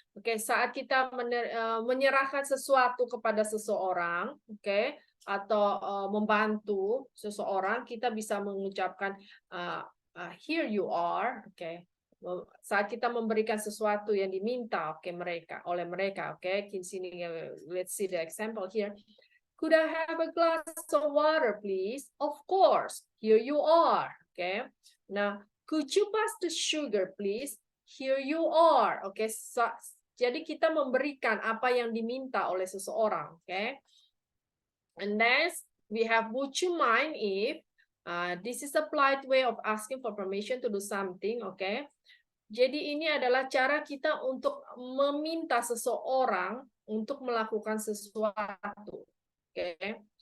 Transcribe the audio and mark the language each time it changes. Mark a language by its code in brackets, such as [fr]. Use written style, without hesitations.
[id] Oke, saat kita menyerahkan sesuatu kepada seseorang, oke, atau membantu seseorang, kita bisa mengucapkan [en] here you are, [id] oke. Saat kita memberikan sesuatu yang diminta, oke, oleh mereka, oke. Di sini [en] let's see the example here. Could I have a glass of water, please? Of course. Here you are. Okay. Now, could you pass the sugar, please? Here you are. Okay. [id] Jadi kita memberikan apa yang diminta oleh seseorang. [en] Okay. And then we have, would you mind if? This is a polite way of asking for permission to do something. Okay. [id] Jadi ini adalah cara kita untuk meminta seseorang untuk melakukan sesuatu. Okay.